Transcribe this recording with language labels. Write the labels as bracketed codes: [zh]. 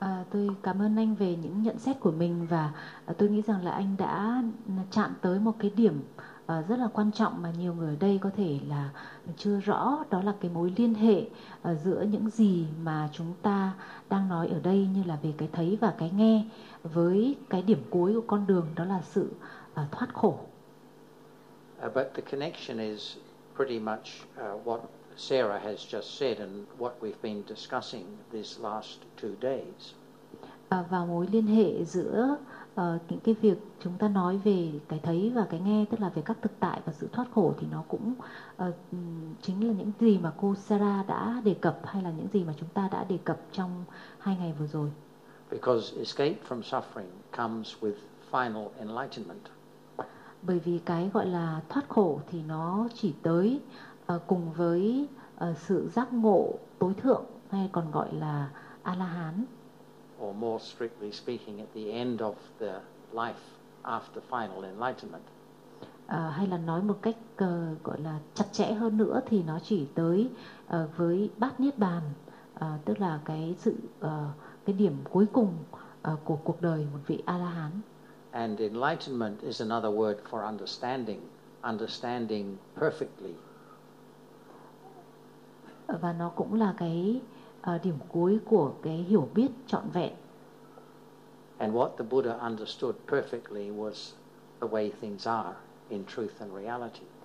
[vi] Tôi cảm ơn anh về những nhận xét của mình, và tôi nghĩ rằng là anh đã chạm tới một cái điểm rất là quan trọng mà nhiều người ở đây có thể là chưa rõ, đó là cái mối liên hệ giữa những gì mà chúng ta đang nói ở đây, như là về cái thấy và cái nghe, với cái điểm cuối của con đường, đó là sự thoát khổ. [en] But the connection is pretty much what Sarah has just said and what we've been discussing this last two days. [vi] vào mối liên hệ giữa những cái việc chúng ta nói về cái thấy và cái nghe, tức là về các thực tại và sự thoát khổ, thì nó cũng chính là những gì mà cô Sarah đã đề cập, hay là những gì mà chúng ta đã đề cập trong hai ngày vừa rồi. [en] Because escape from suffering comes with final enlightenment. [vi] Bởi vì cái gọi là thoát khổ thì nó chỉ tới cùng với sự giác ngộ tối thượng, hay còn gọi là A-la-hán. [en] Or more strictly speaking, at the end of the life after final enlightenment. [vi] Hay là nói một cách gọi là chặt chẽ hơn nữa thì nó chỉ tới với bát niết bàn, tức là cái sự cái điểm cuối cùng của cuộc đời một vị A-la-hán. [en] And enlightenment is another word for understanding, understanding perfectly. [vi] Và nó cũng là cái điểm cuối của cái hiểu biết trọn vẹn. [en] And what the Buddha understood perfectly was the way things are in truth and reality.